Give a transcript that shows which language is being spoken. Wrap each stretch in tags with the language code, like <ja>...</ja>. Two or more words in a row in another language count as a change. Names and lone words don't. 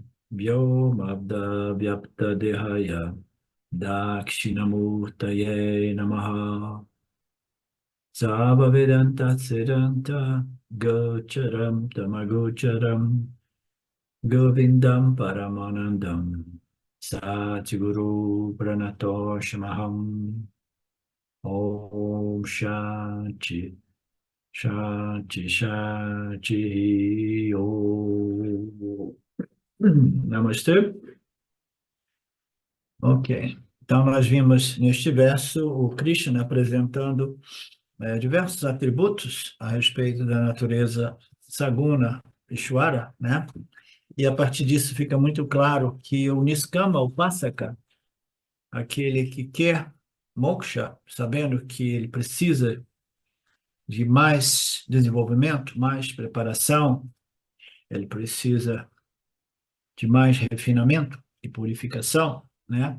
<sa>व्योमब्द व्याप्त देहाय दक्षिणामूर्तये नमः सव वेदान्त सिद्धान्त गोचरम् तमगोचरम् गोविन्दम् परमानन्दम् सत्गुरु प्रणतोषमहम् ॐ शान्ति शान्ति शान्ति ॐ Namastê.</sa> <pt>Ok. Então, nós vimos neste verso o Krishna apresentando diversos atributos a respeito da natureza</pt> <sa>सगुण ईश्वर,</sa> <pt>né? E a partir disso fica muito claro que o Niskama, o Pasaka, aquele que quer moksha, sabendo que ele precisa de mais desenvolvimento, mais preparação, ele precisa de mais refinamento e purificação, né?</pt>